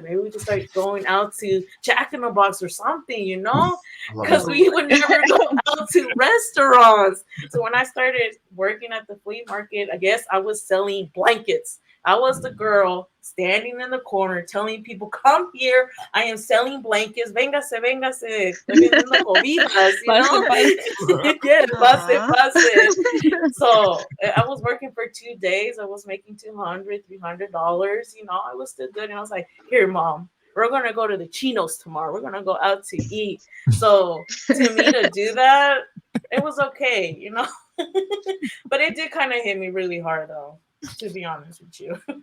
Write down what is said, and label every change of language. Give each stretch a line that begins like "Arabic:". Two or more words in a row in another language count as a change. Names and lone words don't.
English: Maybe we can start going out to Jack in the Box or something, I love because that. we would never go out to restaurants. So when I started working at the flea market, I guess I was selling blankets. I was the girl standing in the corner telling people, come here. I am selling blankets.
Spanish: Véngase, véngase. Estoy vendiendo cobijas, Pase, pase. Yes, pase, Aw. pase.
English: So I was working for 2 days. I was making $200, $300. I was still good. And I was like, here, mom, we're going to go to the Chinos tomorrow. We're going to go out to eat. So to me to do that, it was okay. But it did kind of hit me really hard, though, to be honest with you.